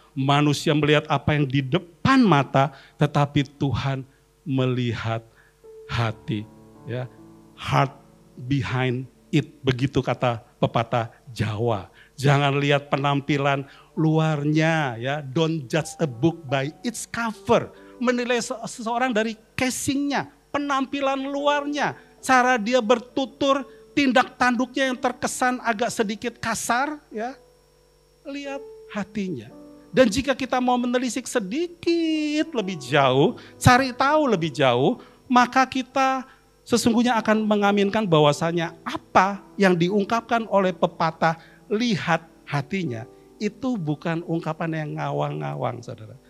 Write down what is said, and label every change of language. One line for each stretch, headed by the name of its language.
Indonesian: Manusia melihat apa yang di depan mata, tetapi Tuhan melihat hati. Ya,
English: heart behind it,
Indonesian: begitu kata pepatah Jawa. Jangan lihat penampilan luarnya ya.
English: Don't judge a book by its cover.
Indonesian: Menilai seseorang dari casingnya, penampilan luarnya, cara dia bertutur, tindak tanduknya yang terkesan agak sedikit kasar ya. Lihat hatinya. Dan jika kita mau menelisik sedikit lebih jauh, cari tahu lebih jauh, maka kita sesungguhnya akan mengaminkan bahwasanya apa yang diungkapkan oleh pepatah lihat hatinya, itu bukan ungkapan yang ngawang-ngawang saudara.